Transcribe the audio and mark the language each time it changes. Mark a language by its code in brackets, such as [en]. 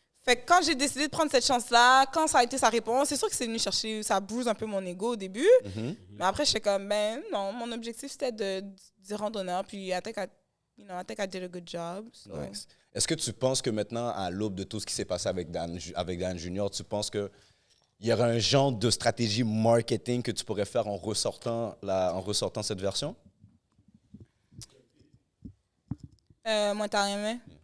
[fr] Fait que quand j'ai décidé de prendre cette chance-là, quand ça a été sa réponse, c'est sûr que c'est venu chercher, ça bruise un peu mon ego au début. Mais après, j'étais comme, ben non, mon objectif, c'était de rendre honneur. [en] Puis I think I did a good job. So. Nice. [fr] Est-ce que tu penses que maintenant, à l'aube de tout ce qui s'est passé avec Dan Junior, tu penses qu'il y aurait un genre de stratégie marketing que tu pourrais faire en ressortant cette version? Moi, t'as aimé?